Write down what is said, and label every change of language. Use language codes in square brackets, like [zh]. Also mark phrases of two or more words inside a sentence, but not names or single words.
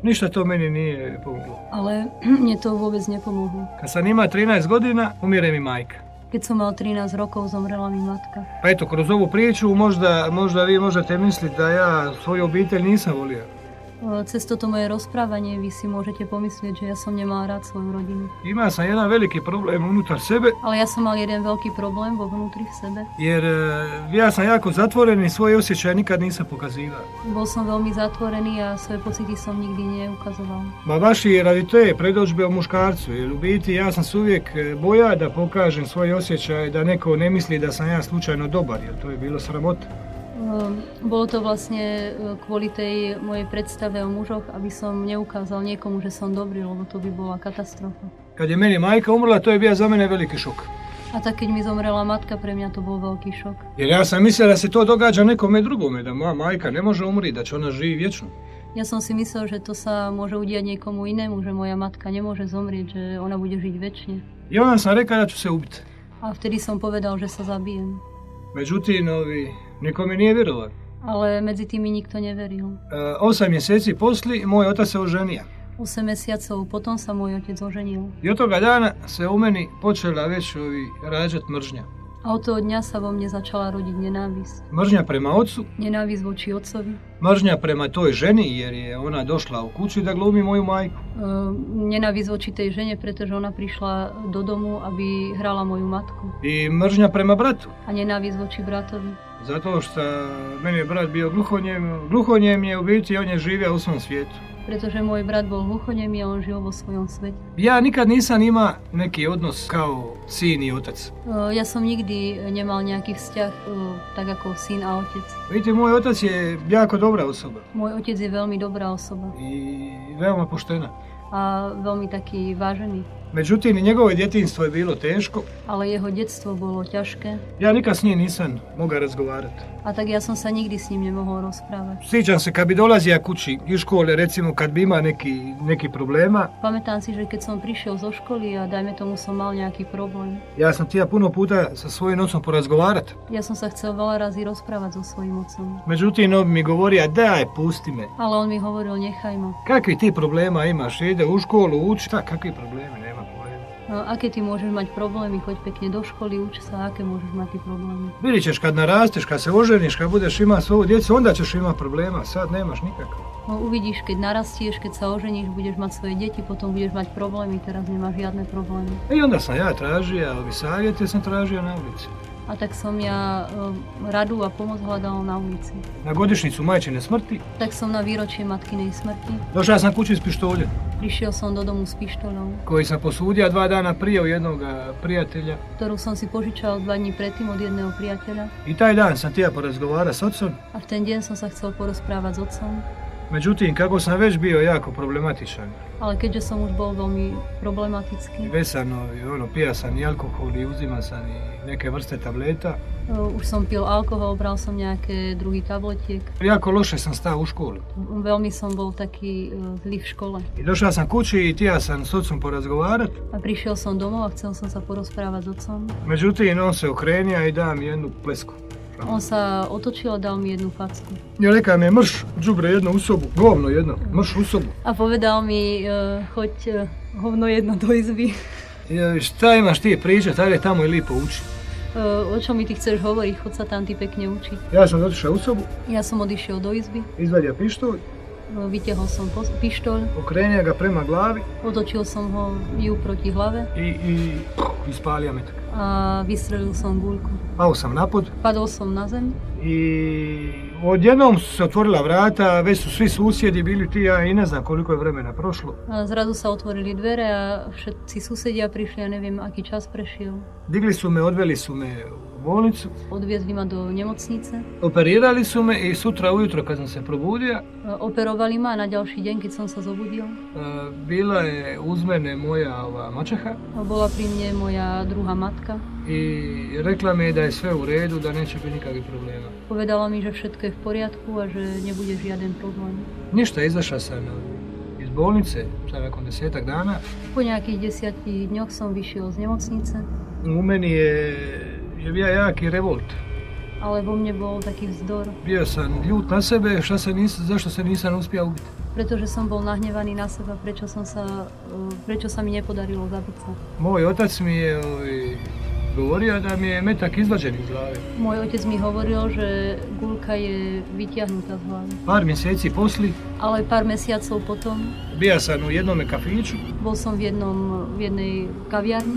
[hr] Ništa to meni nije pomoglo. [sk] Ale mne to vôbec nepomohlo. [hr] Kad sam ima 13 godina, umire mi majka. [sk] Keď som mal 13 rokov, zomrela mi matka. [hr] Pa eto, kroz ovu priču možda vi možete misliti da ja svoju obitelj nisam volio. [sk] Cez toto moje rozprávanie vy si môžete pomyslieť, že ja som nemal rád svoju rodinu. [hr] Imao sam jedan veliki problem unutar sebe. [sk] Ale ja som mal jeden veľký problém vo vnútri v sebe. [hr] Jer ja sam jako zatvoren i svoje osjećaje nikad nisam pokazivao. [sk] Bol som veľmi zatvorený a svoje pocity som nikdy neukazoval. [hr] Ma baš i radi te predođbe o muškarcu, jer u biti ja sam se uvijek bojao da pokažem svoje osjećaje, da neko ne misli da sam ja slučajno dobar, jer to je bilo sramota. [sk] Bolo to vlastne kvôli tej mojej predstave o mužoch, aby som neukázal niekomu, že som dobrý, lebo to by bola katastrofa. [hr] Kad je meni majka umrla, to je bio za mene veliki šok. [sk] A tak keď mi zomrela matka, pre mňa to bol veľký šok. [hr] Jer ja sam mislio da se to događa nekome drugome, da moja majka ne može umriti, da će ona živi vječno. [sk] Ja som si myslel, že to sa môže udiať niekomu inému, že moja matka nemôže zomrieť, že ona bude žiť večne. [hr] I onda sam rekao da ću se ubiti. [sk] A vtedy som povedal, že sa zabijem. [hr] Međutim, niko mi nije vjerovao. [sk] Ale medzi tým mi nikto neveril. [hr] 8 mjeseci poslije moj otac se oženio. [sk] 8 mesiacov potom sa môj otec oženil. [hr] I od toga dana se u meni počela već rađat mržnja. [sk] A od toho dňa sa vo mne začala rodiť nenávisť. [hr] Mržnja prema ocu. [sk] Nenávisť voči otcovi. [hr] Mržnja prema toj ženi jer je ona došla u kući da glumi moju majku. [sk] Nenávisť voči tej žene, pretože ona prišla do domu, aby hrala moju matku. [hr] I mržnja prema bratu. [sk] A nenávisť voči bratovi. [hr] Zato što meni je brat bio gluhonjem je u biti, on je živio u svom svijetu. [sk] Pretože môj brat bol hluchonemý a on žil vo svojom svete. [hr] Ja nikad nisam ima neki odnos kao sin i otac. [sk] Ja som nikdy nemal nejaký vzťah tak ako syn a otec. [hr] Vidite, môj otac je jako dobra osoba. [sk] Môj otec je veľmi dobrá osoba. [hr] I veoma poštena. [sk] A veľmi taký vážený. [hr] Međutim, njegovo djetinjstvo je bilo teško. [sk] Ale jeho detstvo bolo ťažké. [hr] Ja nikad s njim nisam mogao razgovarati. [sk] A tak ja som sa nikdy s ním nemohol rozprávať. [hr] Sjećam se kad bi dolazio kući iz škole, recimo kad bi ima neki problema. [sk] Pamätám si, že keď som prišiel zo školy a dajme tomu som mal nejaký problém. [hr] Ja sam htio puno puta sa svojim ocom porazgovarati. [sk] Ja som sa chcel veľa razy rozprávať so svojím otcom. [hr] Međutim, on mi govorio, daj, pusti me. [sk] Ale on mi hovoril, nechaj ma. [hr] Kakvi ti problema imaš? Ide u školu, uči. Kakvi problemi, nema problema. [sk] Aké ty môžeš mať problémy, choď pekne do školy, uč sa, aké môžeš mať ty problémy. [hr] Vidit ćeš kad narasteš, kad se oženiš, kad budeš imati svoju djecu, onda ćeš imati problema, sad nemaš nikakav. [sk] No, uvidíš, keď narastieš, keď sa oženíš, budeš mať svoje deti, potom budeš mať problémy, teraz nemáš žiadne problémy. [hr] I onda sam ja tražio, ovi savjete sam tražio na ulici. [sk] A tak som ja radu a pomoc hľadala na ulici. [hr] Na godišnicu majčine smrti [sk] Tak som na výročie matkinej smrti. [hr] došao sam kući s pištoljem, [sk] Prišiel som do domu s pištoľou, [hr] koji sam posudio 2 dana prije od jednog prijatelja. [sk] ktorú som si požičal 2 dní predtým od jedného priateľa. [hr] I taj dan sam htio porazgovarati s otcom. [sk] A v ten deň som sa chcel porozprávať s otcom. [hr] Međutim, kako sam već bio jako problematičan, [sk] Ale keďže som už bol veľmi problematický, [hr] već sam pija sam i alkohol i uzima sam i neke vrste tableta, [sk] už som pil alkohol, bral som nejaké druhy tabletiek. [hr] jako loše sam stao u školu. [sk] Veľmi som bol taký zlý v škole. [hr] I došao sam kući i htio sam s otcom porazgovarat. [sk] A prišiel som domov a chcel som sa porozprávať s otcom. [hr] Međutim, on se okrenio i da mi jednu plesku. [sk] On sa otočil a dal mi jednu facku. [hr] I rekao mi je mrš, džubre jedno u sobu, govno jedno, mrš u sobu. [sk] A povedal mi, choď hovno jedno do izby. [hr] I šta imaš ti pričat, ajde tamo i lipo uči. [sk] O čom mi ty chceš hovoriť, choď sa tam ty pekne učiť. [hr] Ja sam otišao u sobu, [sk] Ja som odišiel do izby, [hr] izvadio pištolj, [sk] vytiahol som pištoľ, [hr] okrenio ga prema glavi [sk] otočil som ho ju proti hlave [hr] i ispalio metak. [sk] a vystrelil som guľku. [hr] Pao sam napod [sk] Padol som na zem [hr] i odjednom su se otvorila vrata, već su svi susjedi bili ti, ja i ne znam koliko je vremena prošlo. [sk] a zrazu sa otvorili dvere a všetci susedia prišli, ja neviem, aký čas prešiel. [hr] Digli su me, odveli su me u bolnicu, [sk] Odviezli ma do nemocnice, [hr] operirali su me i sutra ujutro kad sam se probudio, [sk] operovali ma a na ďalší deň, keď som sa zobudil, [hr] bila je uz mene moja mačeha [sk] bola pri mne moja druhá matka. [hr] i rekla mi je da je sve u redu, da neće biti nikakvih problema. [sk] Povedala mi, že všetko je v poriadku a že nebude žiaden problém. [hr] Ništa, izašao sam iz bolnice, sad nakon 10 dana. [sk] Po nejakých 10 dňoch som vyšiel z nemocnice, [hr] U meni je bio jaki revolt. [sk] ale vo mne bol taký vzdor, [hr] Bio sam ljut na sebe, zašto se nisam uspio ubiti. [sk] pretože som bol nahnevaný na seba, prečo sa mi nepodarilo zabiť sa. [hr] Moj otac mi je govorio da mi je metak izvađen iz glave. [sk] Môj otec mi hovoril, že guľka je vytiahnutá z hlavy. [hr] Par mjeseci posli [sk] Ale pár mesiacov potom [hr] bio sam u jednome kafiću, [sk] bol som v jednej kaviarni.